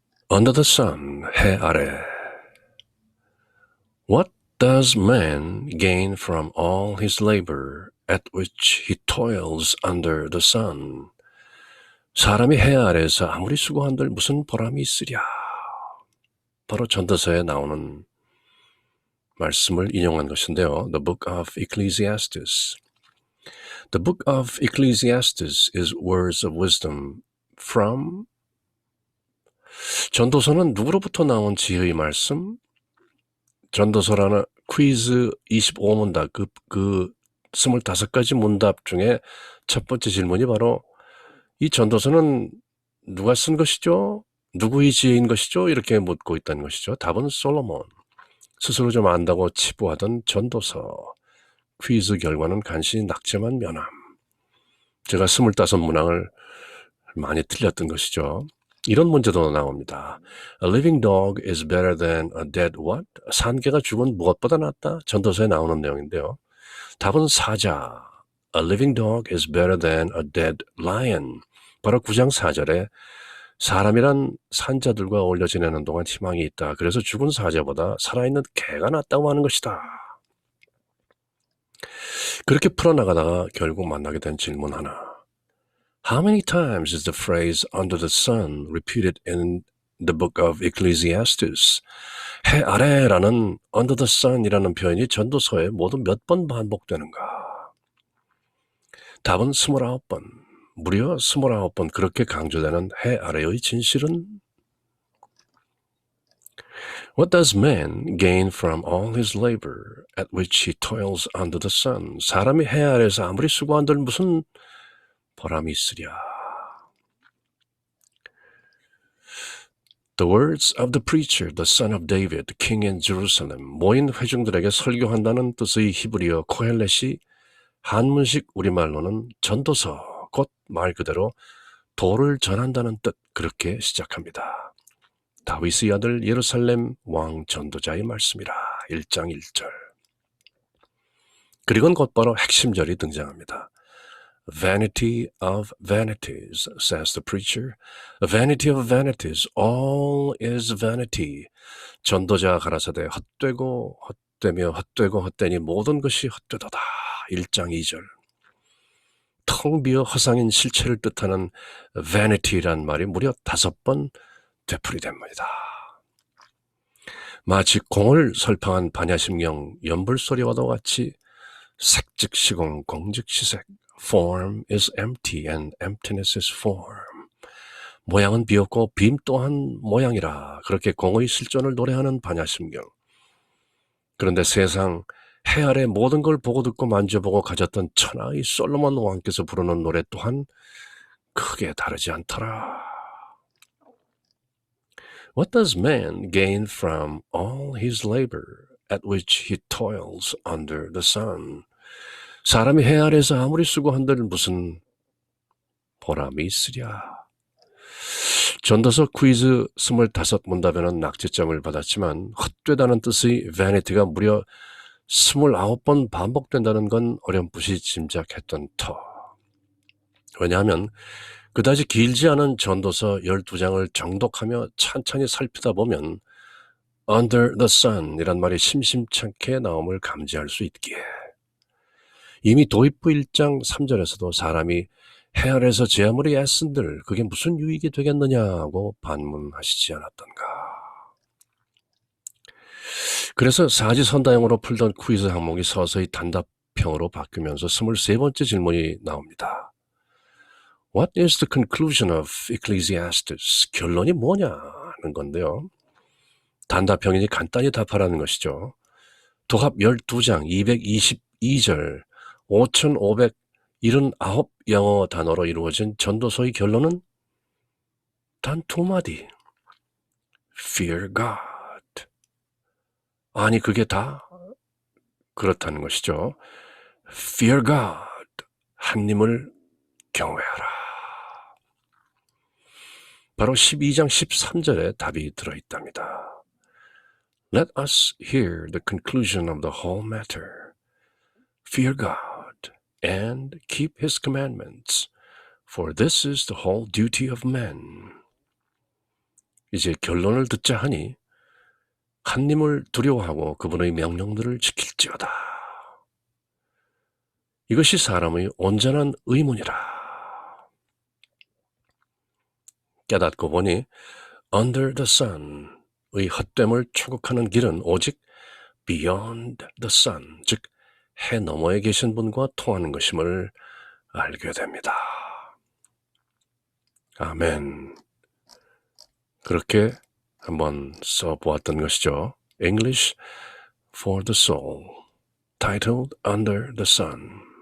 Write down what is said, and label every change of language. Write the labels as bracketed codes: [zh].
[en] Under the sun, [ko] 해 아래. [en] What does man gain from all his labor at which he toils under the sun? [ko] 사람이 해 아래에서 아무리 수고한들 무슨 보람이 있으랴. 바로 전도서에 나오는 말씀을 인용한 것인데요. [en] The Book of Ecclesiastes. The Book of Ecclesiastes is words of wisdom from. [ko] 전도서는 누구로부터 나온 지혜의 말씀? 전도서라는 퀴즈 25문답, 그 25가지 문답 중에 첫 번째 질문이 바로 이 전도서는 누가 쓴 것이죠? 누구의 지혜인 것이죠? 이렇게 묻고 있다는 것이죠. 답은 솔로몬. 스스로 좀 안다고 치부하던 전도서. 퀴즈 결과는 간신히 낙제만 면함. 제가 25문항을 많이 틀렸던 것이죠. 이런 문제도 나옵니다. [en] A living dog is better than a dead what? [ko] 산개가 죽은 무엇보다 낫다? 전도서에 나오는 내용인데요. 답은 사자. [en] A living dog is better than a dead lion. [ko] 바로 9장 4절에 사람이란 산자들과 어울려 지내는 동안 희망이 있다. 그래서 죽은 사자보다 살아있는 개가 낫다고 하는 것이다. 그렇게 풀어나가다가 결국 만나게 된 질문 하나. [en] How many times is the phrase under the sun repeated in the book of Ecclesiastes? [ko] 해 아래라는 [en] under the sun [ko] 이라는 표현이 전도서에 모두 몇 번 반복되는가? 답은 29번. 무려 29번 그렇게 강조되는 해 아래의 진실은? [en] What does man gain from all his labor at which he toils under the sun? [ko] 사람이 해 아래에서 아무리 수고한들 무슨 보람이 있으랴. [en] The words of the preacher, the son of David, king in Jerusalem. [ko] 모인 회중들에게 설교한다는 뜻의 히브리어 코헬렛이 한문식 우리말로는 전도서, 곧 말 그대로 도를 전한다는 뜻, 그렇게 시작합니다. 다윗의 아들 예루살렘 왕 전도자의 말씀이라. 1장 1절. 그리고는 곧바로 핵심절이 등장합니다. [en] Vanity of vanities, says the preacher. Vanity of vanities, all is vanity. [ko] 전도자 가라사대 헛되고 헛되며 헛되고 헛되니 모든 것이 헛되도다. 1장 2절. 텅 비어 허상인 실체를 뜻하는 vanity란 말이 무려 5번 되풀이됩니다. 마치 공을 설팡한 반야심경 연불소리와도 같이 색즉시공 공즉시색. [en] Form is empty and emptiness is form. [ko] 모양은 비었고 빔 또한 모양이라. 그렇게 공의 실존을 노래하는 반야심경. 그런데 세상 해 아래 모든 걸 보고 듣고 만져보고 가졌던 천하의 솔로몬 왕께서 부르는 노래 또한 크게 다르지 않더라. [en] What does man gain from all his labor at which he toils under the sun? [ko] 사람이 해 아래에서 아무리 수고한들 무슨 보람이 있으랴. 전도서 퀴즈 25문답에는 낙제점을 받았지만 헛되다는 뜻의 vanity가 무려 29번 반복된다는 건 어렴풋이 짐작했던 터. 왜냐하면 그다지 길지 않은 전도서 12장을 정독하며 찬찬히 살피다 보면 [en] under the sun [ko] 이란 말이 심심찮게 나옴을 감지할 수 있기에. 이미 도입부 1장 3절에서도 사람이 해 아래에서 제 아무리 애쓴들 그게 무슨 유익이 되겠느냐고 반문하시지 않았던가. 그래서 사지선다형으로 풀던 퀴즈 항목이 서서히 단답형으로 바뀌면서 23번째 질문이 나옵니다. [en] What is the conclusion of Ecclesiastes? [ko] 결론이 뭐냐는 건데요. 단답형이니 간단히 답하라는 것이죠. 도합 12장 222절 5579 영어 단어로 이루어진 전도서의 결론은 단 2마디. [en] Fear God. [ko] 아니 그게 다 그렇다는 것이죠. [en] Fear God. [ko] 하나님을 경외하라. 바로 12장 13절에 답이 들어있답니다. [en] Let us hear the conclusion of the whole matter. Fear God and keep his commandments, for this is the whole duty of men. [ko] 이제 결론을 듣자 하니 하나님을 두려워하고 그분의 명령들을 지킬지어다. 이것이 사람의 온전한 의문이라. 깨닫고 보니 [en] under the sun [ko] 의 헛됨을 추구하는 길은 오직 [en] beyond the sun, [ko] 즉 해 너머에 계신 분과 통하는 것임을 알게 됩니다. 아멘. 그렇게 한번 써보았던 것이죠. [en] English for the Soul, titled Under the Sun.